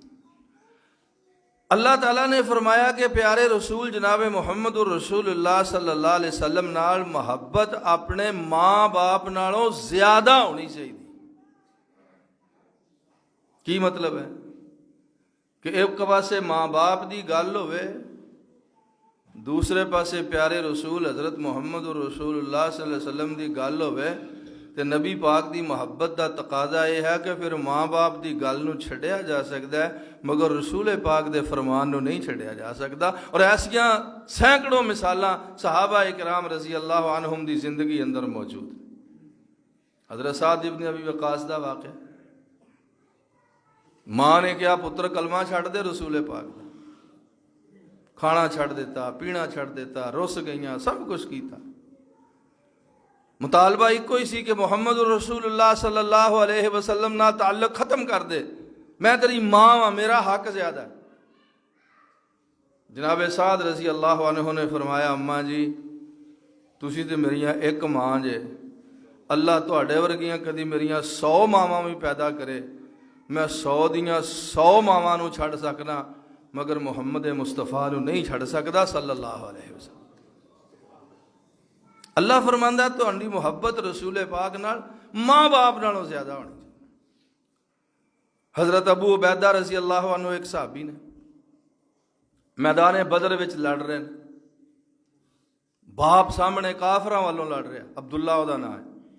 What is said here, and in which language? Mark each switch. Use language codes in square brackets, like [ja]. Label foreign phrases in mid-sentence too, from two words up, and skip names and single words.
[ur] اللہ تعالیٰ نے فرمایا کہ پیارے رسول جناب محمد الرسول اللہ صلی اللہ علیہ وسلم [pa] نال محبت اپنے ماں باپ نالوں زیادہ ہونی چاہیے. کی مطلب ہے کہ ایک پاسے ماں باپ دی گل ہوئے دوسرے پاسے پیارے رسول حضرت محمد الرسول اللہ صلی اللہ علیہ وسلم دی گل ہوئے تے نبی پاک دی محبت دا تقاضا یہ ہے کہ پھر ماں باپ دی گل نو چھڑیا جا سکتا ہے مگر رسول پاک دے فرمان نو نہیں چھڑیا جا سکتا. اور ایسیاں سینکڑوں مثالاں صحابہ اکرام رضی اللہ عنہم دی زندگی اندر موجود. حضرت سعد ابن ابی وقاص دا واقعہ ماں نے کیا پتر کلمہ چھڑ دے رسول پاک دا کھانا چھڑ دیتا پینا چھڑ دیتا رس گئیاں سب کچھ کیتا. مطالبہ ایک ہی سی کہ محمد الرسول اللہ صلی اللہ علیہ وسلم نہ تعلق ختم کر دے میں تیری ماں ہاں میرا حق زیادہ ہے. جناب سعد رضی اللہ عنہ نے فرمایا اماں جی تسی تے میریاں ایک ماں جے اللہ تواڈے ورگیاں کدی میریاں 100 ماواں بھی پیدا کرے میں 100 دیاں 100 ماواں نو چھڑ سکنا مگر محمد مصطفیٰ نو نہیں چھڑ سکدا صلی اللہ علیہ وسلم. اللہ فرماندا تو انڈی محبت رسول پاک نال ماں باپ نالوں زیادہ ہونی چاہیے. حضرت ابو عبیدہ رضی اللہ عنہ ایک صحابی نے میدان بدر وچ لڑ رہے ہیں باپ سامنے کافراں والوں لڑ رہا عبداللہ دا نام ہے.